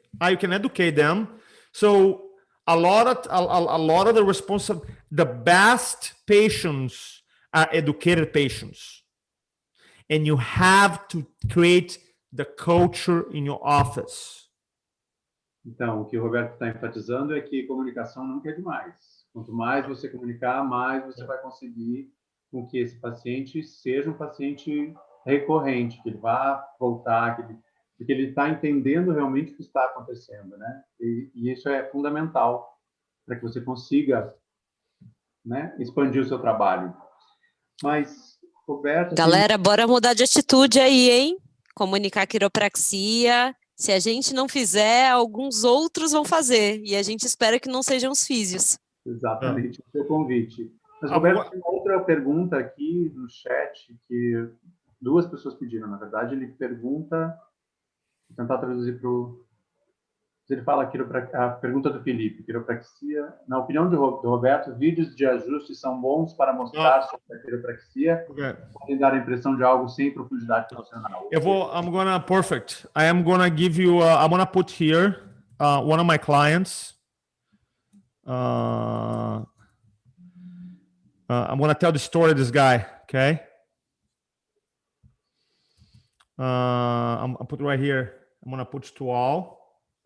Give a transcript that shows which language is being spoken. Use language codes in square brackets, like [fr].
[en] You can educate them. So a lot of the best patients are educated patients. And you have to create the culture in your office. [pt] Então, o que o Roberto está enfatizando é que comunicação nunca é demais. Quanto mais você comunicar, mais você vai conseguir com que esse paciente seja um paciente recorrente, que ele vá voltar, porque ele está entendendo realmente o que está acontecendo, né? E isso é fundamental para que você consiga, né, expandir o seu trabalho. Mas, Roberto... Galera, bora mudar de atitude aí, hein? Comunicar quiropraxia. Se a gente não fizer, alguns outros vão fazer. E a gente espera que não sejam os físios. Exatamente, o seu convite. Mas, Roberto, tem uma outra pergunta aqui no chat que 2 pessoas pediram, na verdade. Ele pergunta, vou tentar traduzir para o... Ele fala a pergunta do Felipe, quiropraxia. Na opinião do Roberto, vídeos de ajuste são bons para mostrar sobre a quiropraxia, podem dar a impressão de algo sem profundidade profissional. [en] Perfect. I am gonna give you, I'm gonna put here one of my clients. I'm gonna tell the story of this guy, okay? I'll put right here. I'm gonna put to all.